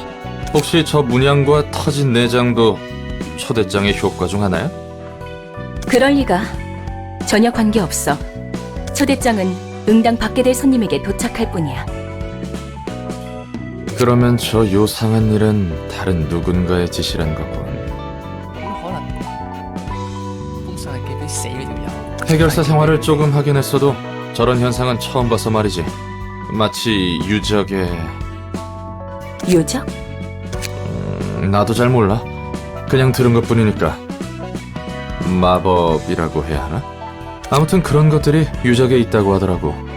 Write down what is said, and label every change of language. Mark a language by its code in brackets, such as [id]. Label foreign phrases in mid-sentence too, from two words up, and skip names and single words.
[ko] 혹시 저 문양과 터진 내장도 초대장의 효과 중 하나야? 그럴 리가. 전혀 관계없어. 초대장은 응당 받게 될 손님에게 도착할 뿐이야. 그러면 저 요상한 일은 다른 누군가의 짓이란 거군. [yue] 咁可能封信係寄俾死呢條友。 [ko] 해결사 생활을 조금 하긴 했어도 저런 현상은 처음 봐서 말이지. 마치 유적의... 유적? 나도 잘 몰라. 그냥 들은 것뿐이니까. 마법이라고 해야 하나? 아무튼 그런 것들이 유적에 있다고 하더라고.